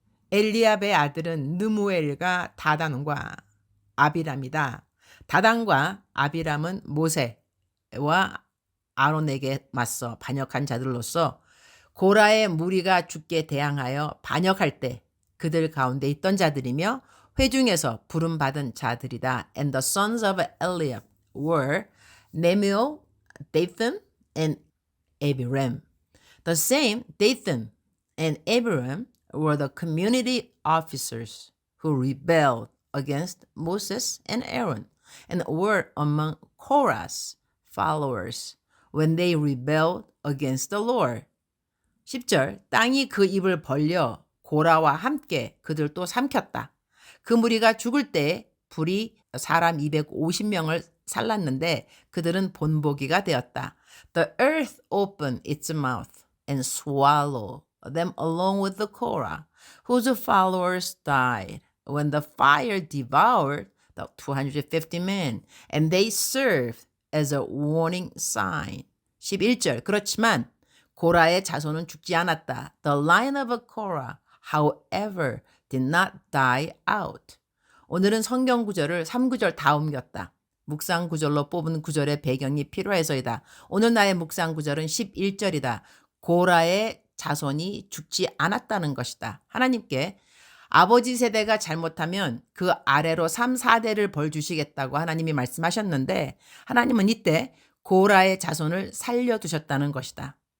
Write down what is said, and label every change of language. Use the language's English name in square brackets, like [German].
[Korean] 엘리압의 아들은 느무엘과 다단과 아비람이다. 다단과 아비람은 모세와 아론에게 맞서 반역한 자들로서 고라의 무리가 죽게 대항하여 반역할 때 그들 가운데 있던 자들이며 회중에서 부름받은 자들이다. [English] And the sons of Eliab were Nemuel, Dathan, and Abiram. The same Dathan and Abiram were the community officers who rebelled against Moses and Aaron and were among Korah's followers when they rebelled against the Lord. [Korean] 10절. 땅이 그 입을 벌려 고라와 함께 그들도 삼켰다. 그 무리가 죽을 때 불이 사람 250명을 살랐는데 그들은 본보기가 되었다. [English] The earth opened its mouth and swallowed them along with the Korah, whose followers died when the fire devoured the 250 men, and they served as a warning sign. [Korean] 11절. 그렇지만 고라의 자손은 죽지 않았다. [English] The line of Korah, however, did not die out. [Korean] 오늘은 성경 구절을 3구절 다 옮겼다. 묵상 구절로 뽑은 구절의 배경이 필요해서이다. 오늘 나의 묵상 구절은 11절이다. 고라의 자손이 죽지 않았다는 것이다. 하나님께 아버지 세대가 잘못하면 그 아래로 3, 4대를 벌 주시겠다고 하나님이 말씀하셨는데 하나님은 이때 고라의 자손을 살려두셨다는 것이다.